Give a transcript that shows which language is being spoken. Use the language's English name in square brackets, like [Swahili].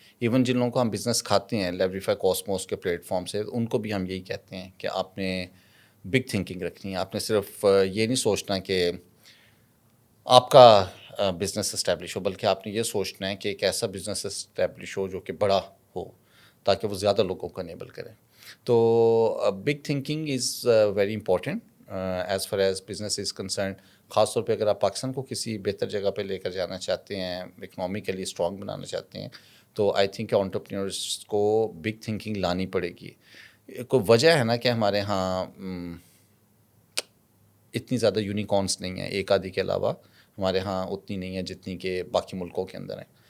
[Urdu] Even جن لوگوں کو ہم بزنس کھاتے ہیں لیوریفائی کوسموس کے پلیٹ فارم سے, ان کو بھی ہم یہی کہتے ہیں کہ آپ نے بگ تھنکنگ رکھنی ہے. آپ نے صرف یہ نہیں سوچنا کہ آپ کا بزنس اسٹیبلش ہو, بلکہ آپ نے یہ سوچنا ہے کہ ایک ایسا بزنس اسٹیبلش ہو جو کہ بڑا ہو تاکہ وہ زیادہ لوگوں کو انیبل کرے. [English] تو big thinking is very important as far as business is concerned. [Urdu] خاص طور پہ اگر آپ پاکستان کو کسی بہتر جگہ پہ لے کر جانا چاہتے ہیں, اکنامکلی اسٹرانگ بنانا چاہتے ہیں, تو [English] I think [Urdu] کہ انٹرپرینورس کو بگ تھنکنگ لانی پڑے گی. کوئی وجہ ہے نا کہ ہمارے ہاں اتنی زیادہ یونیکارنس نہیں ہیں, ایک آدھی کے علاوہ ہمارے ہاں اتنی نہیں ہے جتنی کہ باقی ملکوں کے اندر ہیں.